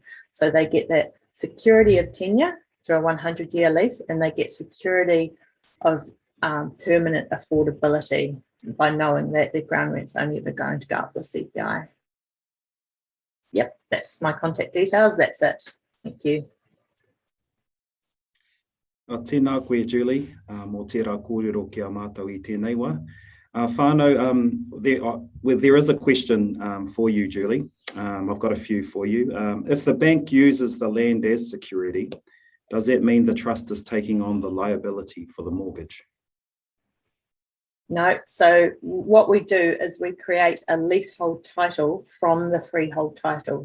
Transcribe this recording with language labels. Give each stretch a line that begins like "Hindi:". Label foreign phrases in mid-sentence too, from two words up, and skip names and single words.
English: So they get that security of tenure through a 100-year lease, and they get security of permanent affordability by knowing that their ground rent's only ever going to go up with CPI. Yep, that's my contact details. That's it. Thank you.
Māori: Tēnā koe, Julie, mō tērā kōrero kia mātou I tēnei wā. Whānau,
English: there is a question for you, Julie. I've got a few for you. If the bank uses the land as security, does that mean the trust is taking on the liability for the mortgage? No, so what we do is we create a leasehold title from the freehold title.